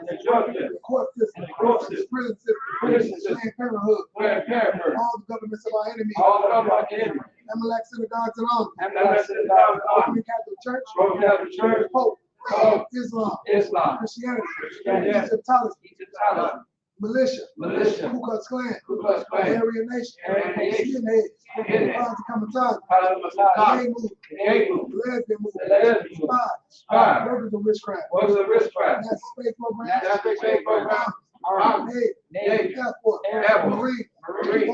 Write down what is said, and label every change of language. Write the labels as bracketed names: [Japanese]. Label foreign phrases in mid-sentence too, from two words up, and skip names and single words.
[English] And their drug dealers. The court system. And the court The system. prison system. Prison system. Planned Parenthood. Planned Parenthood. All the governments of our enemies. All of our enemies. Amalek, synagogues, and all. And that's the God. Roman Catholic Church. Roman Catholic Church. Pope. Pope. Islam. Islam. Christianity. Christianity. Egyptology. Egyptology. Militia. Militia. Ku Klux Klan. Ku Klux Klan. Aryan Nation. Aryan Nation. Skinheads. Skinheads. Bonds Kamataza. Hallelujah. Gang movement. Gang movement. Lesbian movement. Lesbian movement. Spies. Spies. Workers of witchcraft. What's the risk price? NASA space program. NASA space program. Army. Navy. Air Force. Air Force. Marine. Marine.